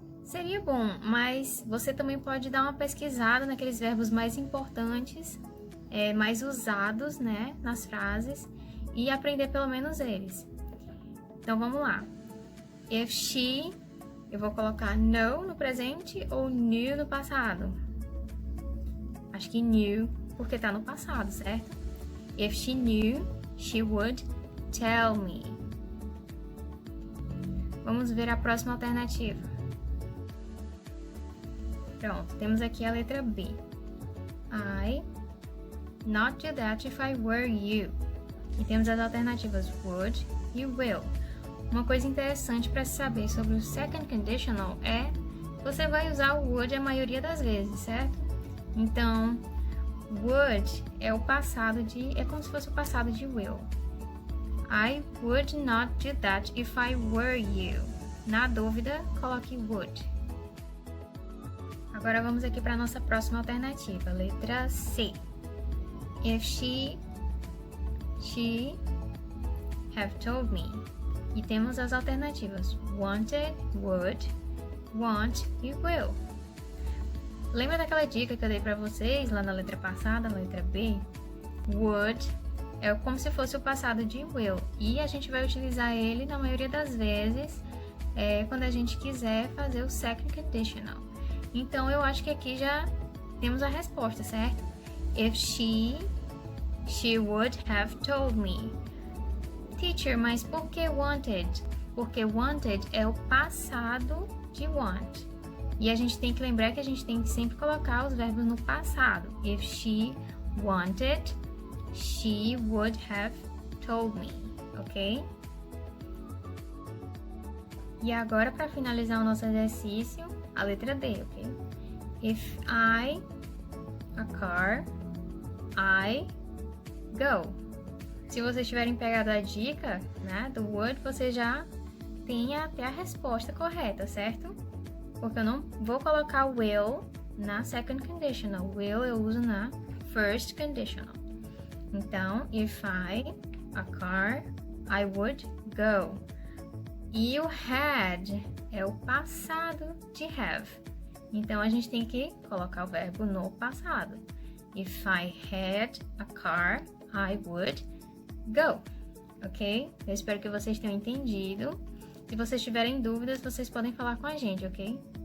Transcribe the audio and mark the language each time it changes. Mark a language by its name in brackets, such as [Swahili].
[Portuguese] Seria bom, mas você também pode dar uma pesquisada naqueles verbos mais importantes, mais usados, né, nas frases e aprender pelo menos eles. Então vamos lá. [English] If she, [Portuguese] eu vou colocar know no presente ou knew no passado. Acho que knew porque tá no passado, certo? [English] If she knew, she would tell me. [Portuguese] Vamos ver a próxima alternativa. Pronto, temos aqui a letra B. [English] I not do that if I were you. [Portuguese] E temos as alternativas would e will. Uma coisa interessante para saber sobre o second conditional é que você vai usar o would a maioria das vezes, certo? Então, would é o passado é como se fosse o passado de will. [English] I would not do that if I were you. [Portuguese] Na dúvida, coloque would. Agora vamos aqui para a nossa próxima alternativa, letra C. [English] If she have told me. [Portuguese] E temos as alternativas wanted, would, want e will. Lembra daquela dica que eu dei para vocês lá na letra passada, na letra B? Would é como se fosse o passado de will. E a gente vai utilizar ele na maioria das vezes quando a gente quiser fazer o second conditional. Então eu acho que aqui já temos a resposta, certo? [English] If she would have told me. [Portuguese] Teacher, mas por que wanted? Porque wanted é o passado de want. E a gente tem que lembrar que a gente tem que sempre colocar os verbos no passado. [English] If she wanted, she would have told me, ok? [Portuguese] E agora, para finalizar o nosso exercício, a letra D, ok? [English] If I, a car, I, go. [Portuguese] Se vocês tiverem pegado a dica, né, do would, você já tem até a resposta correta, certo? Porque eu não vou colocar will na second conditional. Will eu uso na first conditional. Então, [English] if I, a car, I would go. [Portuguese] E o had é o passado de have. Então, a gente tem que colocar o verbo no passado. [English] If I had a car, I would go. [Portuguese] Ok? Eu espero que vocês tenham entendido. Se vocês tiverem dúvidas, vocês podem falar com a gente, ok?